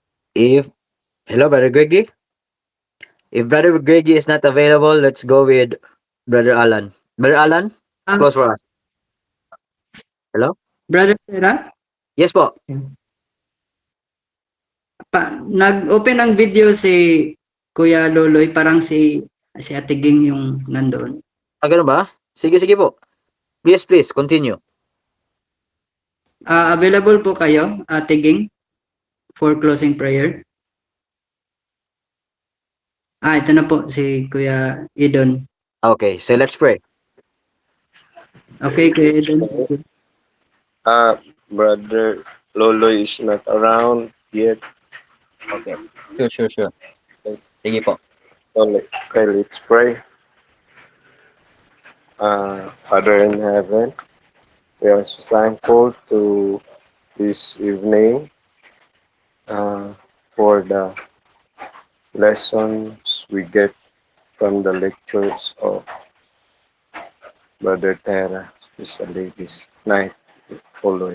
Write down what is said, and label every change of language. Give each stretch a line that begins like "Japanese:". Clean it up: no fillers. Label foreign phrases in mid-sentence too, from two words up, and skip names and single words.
English: Hello, Brother Greggy. If Brother Greggy is not available, let's go with Brother Alan. Brother Alan, Ah, close for us. Hello? Brother Sarah, Yes po.
Filipino: nag-open ang video si Kuya Loloy, parang si Ate Ging yung nandoon. Ganun ba? Sige, sige po.
English: Please, continue.
Filipino: Available po kayo, Ate Ging,
English: for closing prayer?
Filipino: Ito na po si Kuya Idon.
English: Okay, so let's pray. Okay, Kuya Idon. Brother Loloy is not around yet. Okay. Sure.
Filipino: Sige po.
English: Okay, let's pray. Father in heaven, we are so thankful to this evening for the lessons we get from the lectures of Brother Terra, especially this night, O Lord.